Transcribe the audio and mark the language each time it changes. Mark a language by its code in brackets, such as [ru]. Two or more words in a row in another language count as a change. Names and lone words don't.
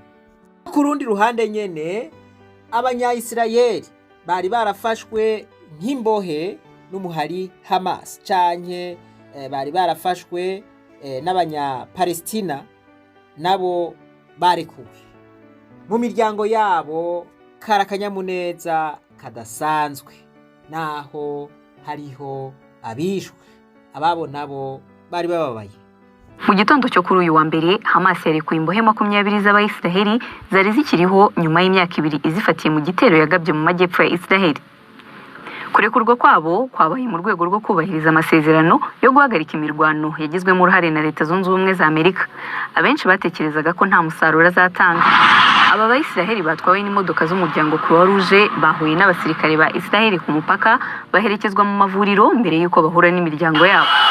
[rn] Ku rundi ruhande nyene abanya-Israel bari barafashwe nk'imbohe n'umuhari Hamas canke bari barafashwe n'abanya-Palestina nabo barekuwe. Mu miryango yabo karakanyamuneza kadasanzwe naho hariho abishwe ababo nabo bari bababaye. [rw] Mu gitondo cyo kuri uyu wa mbere Hamas yarekuye imbohe 20 z'Abayisiraheli zari zikiriho nyuma y'imyaka 2 izifatiye mu gitero yagabye mu majyepfo ya Isiraheli. Kurekurwa kwabo kwabaye mu rwego rwo kubahiriza amasezerano yo guhagarika imirwano yagizwemo uruhare na Leta Zunze Ubumwe za Amerika. Abenshi batekerezaga ko nta musaruro azatanga. Aba Bayisiraheli batwawe n'imodoka z'umuryango Croix Rouge bahuye n'abasirikare ba Isiraheli ku mupaka baherekezwa mu mavuriro mbere y'uko bahura n'imiryango yabo.